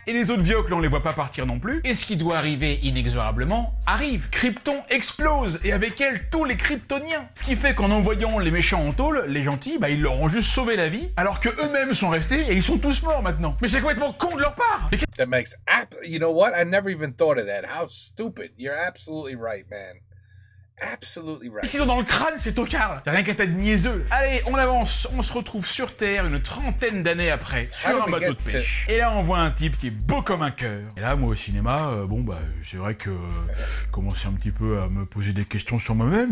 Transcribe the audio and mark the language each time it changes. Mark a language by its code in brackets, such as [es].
[fr] Et les autres Vioques, là, on les voit pas partir non plus. Et ce qui doit arriver inexorablement arrive. Krypton explose et avec elle, tous les Kryptoniens. Ce qui fait qu'en envoyant les méchants en tôle, les gentils, bah ils leur ont juste sauvé la vie, alors que eux-mêmes sont restés et ils sont tous morts maintenant. Mais c'est complètement con de leur part. [en] That makes you know what? I never even thought of that. How stupid. You're absolutely right, man. Absolutely right. [fr] Ce qu'ils ont dans le crâne, c'est tocard. T'as rien qu'à t'être niaiseux. Allez, on avance. On se retrouve sur Terre une 30aine d'années après, sur un bateau de pêche. Et là, on voit un type qui est beau comme un cœur. Et là, moi, au cinéma, bon, bah, c'est vrai que je commençais un petit peu à me poser des questions sur moi-même.